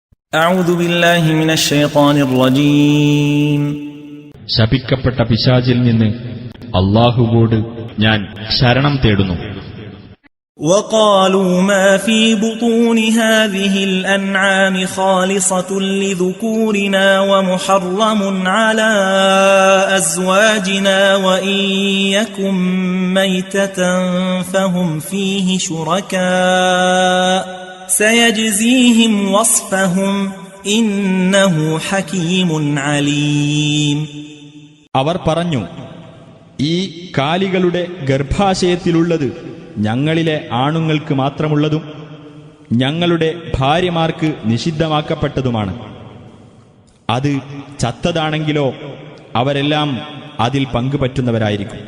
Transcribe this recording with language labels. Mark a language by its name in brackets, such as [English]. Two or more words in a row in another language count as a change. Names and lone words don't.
[Arabic] أعوذ بالله من الشيطان الرجيم [Malayalam] ശപിക്കപ്പെട്ട പിശാചിൽ നിന്ന് അല്ലാഹുവോട് ഞാൻ ശരണം തേടുന്നു. [Arabic] وقالوا ما في بطون هذه الأنعام خالصة لذكورنا ومحرم على أزواجنا وإن يكن ميتة فهم فيه شركاء سيجزيهم وصفهم إنه حكيم عليم. [Malayalam] അവർ പറഞ്ഞു, ഈ കാലികളുടെ ഗർഭാശയത്തിലുള്ളത് ഞങ്ങളിലെ ആണുങ്ങൾക്ക് മാത്രമുള്ളതും ഞങ്ങളുടെ ഭാര്യമാർക്ക് നിഷിദ്ധമാക്കപ്പെട്ടതുമാണ്. അത് ചത്തതാണെങ്കിലോ അവരെല്ലാം അതിൽ പങ്കുപറ്റുന്നവരായിരിക്കും.